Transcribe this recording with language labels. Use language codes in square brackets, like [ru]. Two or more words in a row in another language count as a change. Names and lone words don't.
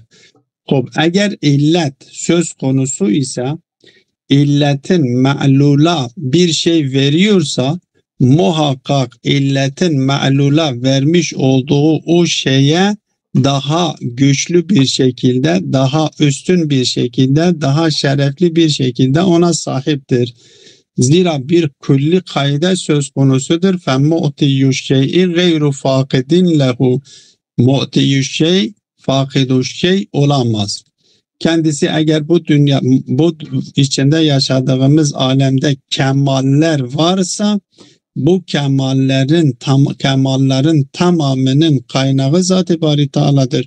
[tr] Eğer illet söz konusu ise illetin ma'lula bir şey veriyorsa muhakkak illetin ma'lula vermiş olduğu o şeye daha güçlü bir şekilde, daha üstün bir şekilde, daha şerefli bir şekilde ona sahiptir. Zira bir külli kaide söz konusudur. [ar] فَمُؤْتِيُّ الشَّيْءِ غَيْرُ فَاقِدٍ لَهُ. معطي الشيء، فاقد الشيء [tr] olamaz. Kendisi eğer bu dünya, bu içinde yaşadığımız alemde kemaller varsa bu kemallerin tamamının kaynağı Zat-ı Bari Teala'dır.